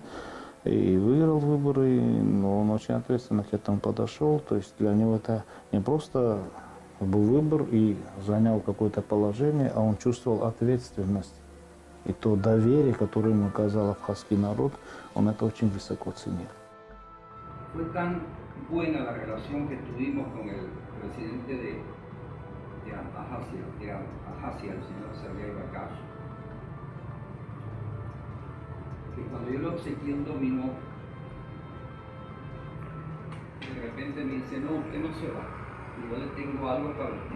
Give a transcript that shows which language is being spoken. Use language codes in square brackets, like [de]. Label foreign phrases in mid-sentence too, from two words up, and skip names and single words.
[ru] И выиграл выборы, но он очень ответственно к этому подошел. То есть для него это не просто был выбор и занял какое-то положение, а он чувствовал ответственность. И то доверие, которое ему оказал абхазский народ, он это очень высоко ценил. [es] Fue tan buena la relación que tuvimos con el presidente de Abjasia, el señor Sergei Bagapsh, que cuando yo le obsequié un dominó, de repente me dice, no, usted no se va, yo le tengo algo para usted.